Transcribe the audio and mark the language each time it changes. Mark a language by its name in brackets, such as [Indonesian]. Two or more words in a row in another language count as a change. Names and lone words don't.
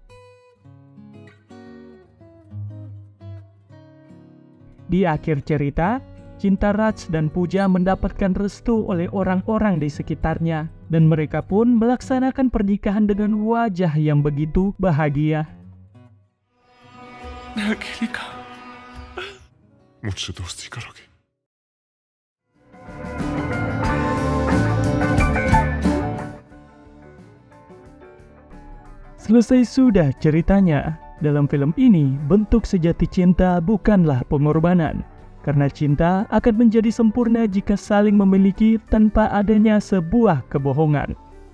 [Indonesian] Di akhir cerita, cinta Raj dan Pooja mendapatkan restu oleh orang-orang di sekitarnya, dan mereka pun melaksanakan pernikahan dengan wajah yang begitu bahagia. [Hindi] मैं अकेले कहाँ? मुझसे दोस्ती करोगे? [Indonesian] Selesai sudah ceritanya. Dalam film ini, bentuk sejati cinta bukanlah pengorbanan. Karena cinta akan menjadi sempurna jika saling memiliki tanpa adanya sebuah kebohongan.